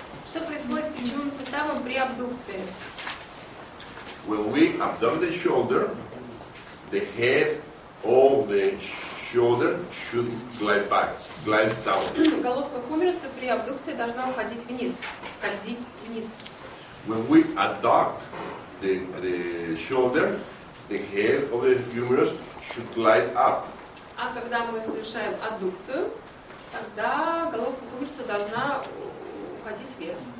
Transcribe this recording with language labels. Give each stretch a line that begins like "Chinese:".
Russian: Что происходит с плечевым суставом при абдукции?
English: When we abduct the shoulder, the head of the shoulder should glide back, glide down.
Russian: Головка хумеруса при абдукции должна уходить вниз, скользить вниз.
English: When we abduct the shoulder, the head of the humerus should glide up.
Russian: А когда мы совершаем аддукцию, тогда головка хумеруса должна уходить вверх.